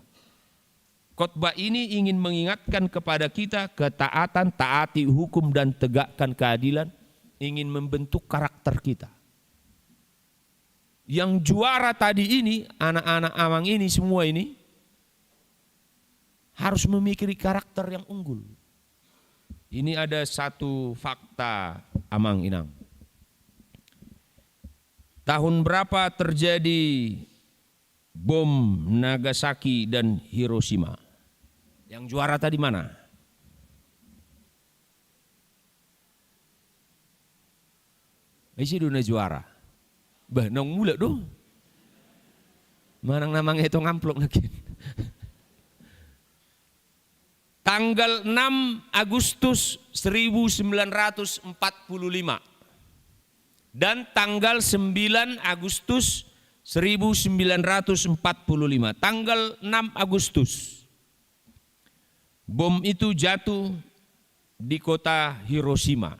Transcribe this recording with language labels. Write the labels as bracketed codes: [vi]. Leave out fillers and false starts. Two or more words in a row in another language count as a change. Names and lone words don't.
[id] Khotbah ini ingin mengingatkan kepada kita ketaatan, taati hukum dan tegakkan keadilan. Ingin membentuk karakter kita. Yang juara tadi ini, anak-anak amang ini semua ini harus memiliki karakter yang unggul. Ini ada satu fakta [bbc] amang inang. [id] Tahun berapa terjadi bom Nagasaki dan Hiroshima? Yang juara tadi mana? Isi dunia juara. [bbc] Bah, nong mula doh. [id] Manang namanya itu ngamplok lagi. Tanggal 6 Agustus 1945 dan tanggal 9 Agustus 1945. Tanggal 6 Agustus bom itu jatuh di kota Hiroshima.